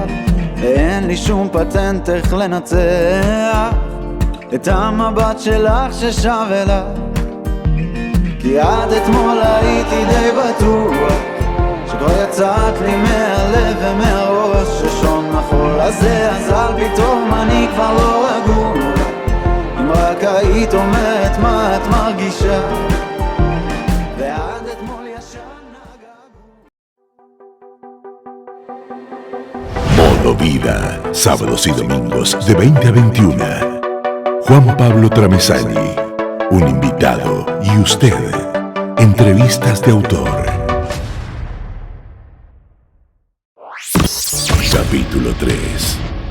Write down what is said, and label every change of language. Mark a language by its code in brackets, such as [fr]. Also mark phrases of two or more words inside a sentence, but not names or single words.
[he] ואין לי שום פטנט איך לנצח את המבט שלך ששב אליי, כי עד אתמול הייתי די בטוח שכבר יצאת לי מהלב ומהראש, ששון החול הזה אזל פתאום אני כבר לא רגוע, אם רק היית אומרת מה את מרגישה, ועד אתמול ישן הגעגוע. [es] Modo Vida, sábados y domingos de 20 a 21. Juan Pablo Tramesani, un invitado y usted, entrevistas de autor. Capítulo 3.